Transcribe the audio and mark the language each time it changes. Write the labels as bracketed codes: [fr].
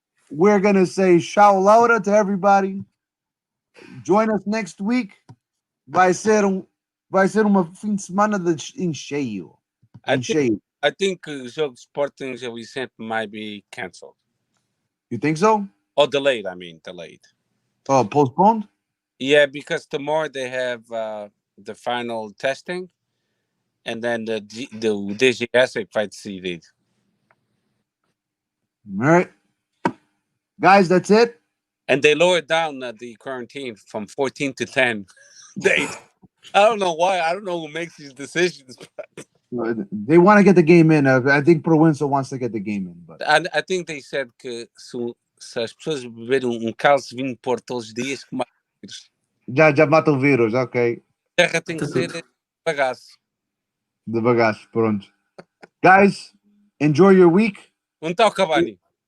[en] We're going to say Tchau Laura to everybody. Join us next week. [pt] Vai ser uma fim de semana em cheio. [en] I think the jogo Sporting Gil Vicente might be cancelled. You think so? Or delayed. Oh, postponed? Yeah, because tomorrow they have the final testing, and then the DGS [pt] vai decidir. [en] All right. Guys, that's it. And they lowered down the quarantine from 14 to 10 days. I don't know why. I don't know who makes these decisions. They want to get the game in. I think Proença wants to get the game in. But I think they said [pt] que se as pessoas beberem cálice de vinho por todos os dias, que mata o vírus. Já mata o vírus, ok. A terra tem que ser bagaço. De bagaço, pronto. [en] Guys, enjoy your week. [pt] Onde está o Cavani?